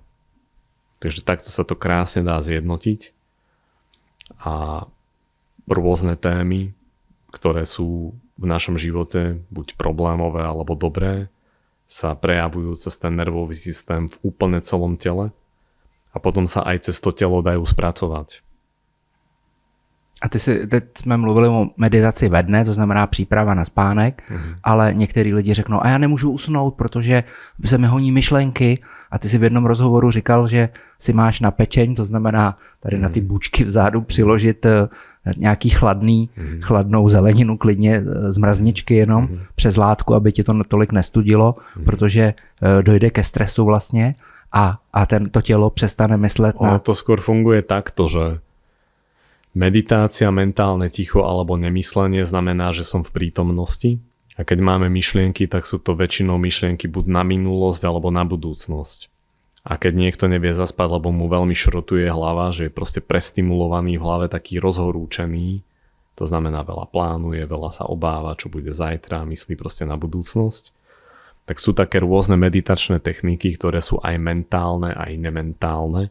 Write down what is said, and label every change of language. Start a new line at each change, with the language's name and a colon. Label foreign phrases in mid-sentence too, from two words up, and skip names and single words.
Slovak: Takže takto sa to krásne dá zjednotiť a rôzne témy, ktoré sú v našom živote buď problémové alebo dobré, sa prejavujú cez ten nervový systém v úplne celom tele a potom sa aj cez to telo dajú spracovať.
Czech: A teď jsme mluvili o meditaci ve dne, to znamená příprava na spánek, ale některý lidi řeknou, a já nemůžu usnout, protože se mi honí myšlenky, a ty si v jednom rozhovoru říkal, že si máš na pečeň, to znamená tady na ty bučky vzadu přiložit nějaký chladnou zeleninu, klidně z mrazničky jenom, přes látku, aby ti to tolik nestudilo, protože dojde ke stresu vlastně a to tělo přestane myslet na...
Slovak: To skôr funguje takto, že meditácia, mentálne ticho alebo nemyslenie znamená, že som v prítomnosti a keď máme myšlienky, tak sú to väčšinou myšlienky buď na minulosť alebo na budúcnosť. A keď niekto nevie zaspať, lebo mu veľmi šrotuje hlava, že je proste prestimulovaný v hlave, taký rozhorúčený, to znamená veľa plánuje, veľa sa obáva, čo bude zajtra, myslí proste na budúcnosť, tak sú také rôzne meditačné techniky, ktoré sú aj mentálne, aj nementálne.